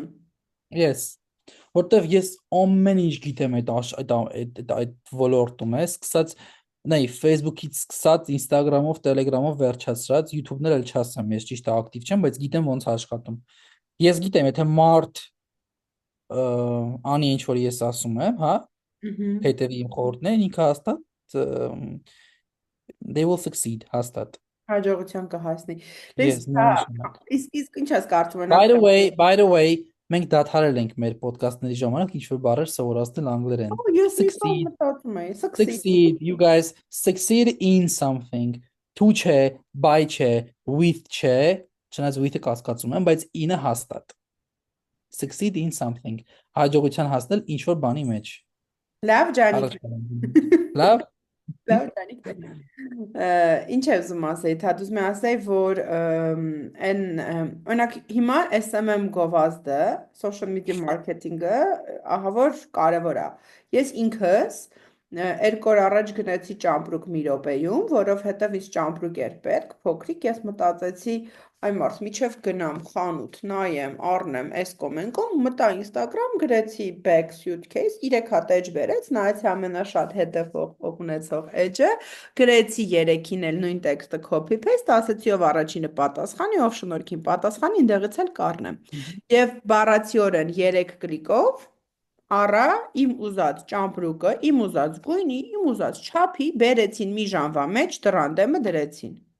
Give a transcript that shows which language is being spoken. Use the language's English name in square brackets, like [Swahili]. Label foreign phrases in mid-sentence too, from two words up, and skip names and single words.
[Armenian] Yes, որտեվ ես ամեն ինչ գիտեմ այդ ոլորտում է, սկսած նայ Facebook-ից սկսած Instagram-ով, Telegram-ով վերջացրած, YouTube-ներ էլ չասեմ, ես ճիշտ է ակտիվ չեմ, բայց գիտեմ ոնց է աշխատում։ Ես գիտեմ, եթե մարդ անի ինչ որ ես ասում եմ, հա, հետևի իմ խորհուրդներին, ինքը հաստատ [English] they will succeed, [Armenian] հաստատ։ Հաջողության կհասնի։ Yes, Լսի, միանշանակ։ իսկ ինչ ես կարծում [English] By the way, [Armenian] մենք դադարել ենք մեր ոդկասթների ժամանակ ինչ որ բառեր սովորացնել անգլերեն։ Ես միշտ Succeed, մտածում եի, [English] succeed, you guys succeed in something. [Armenian] To չէ, by չէ, with չէ, չնայած with-ը կասկածում եմ, բայց in-ը հաստատ։ [English] Succeed in something. [Armenian] Հաջողության հասնել ինչ որ բանի մեջ։ Լավ ջանիկ։ Լավ։ Լավ ջանիկ։ Ինչ ես ուզում ասեի, Թադ ուզում եմ ասեի, որ այն օրինակ հիմա SMM գովազդը, [English] social media marketing- [Armenian] ը ահա որ կարևոր է։ Ես ինքս 2 օր առաջ գնացի ճամպրուկ մի րոպեում, որովհետև ինձ ճամպրուկ էր պետք, փոքրիկ, ես մտածեցի, այ մարդ, միջև գնամ խանութ, նայեմ, առնեմ, այս կոմենկոմ, մտա Instagram, գրեցի [English] bag suitcase, [Armenian] 3 հատ edge բերեց, նայեցի ամենաշատ հետևող ունեցող edge-ը, գրեցի 3-ին էլ նույն տեքստը [English] copy paste, [Armenian] ասեցի ով առաջինը պատասխանի, ով շնորհքին պատասխանի, այնտեղից էլ կառնեմ։ Եվ բառացիորեն 3 կլիկով առա իմ ուզած ճամպրուկը, իմ ուզած գույնի, իմ ուզած չափի, բերեցին մի ժամվա մեջ, դռան դեմը դրեցին։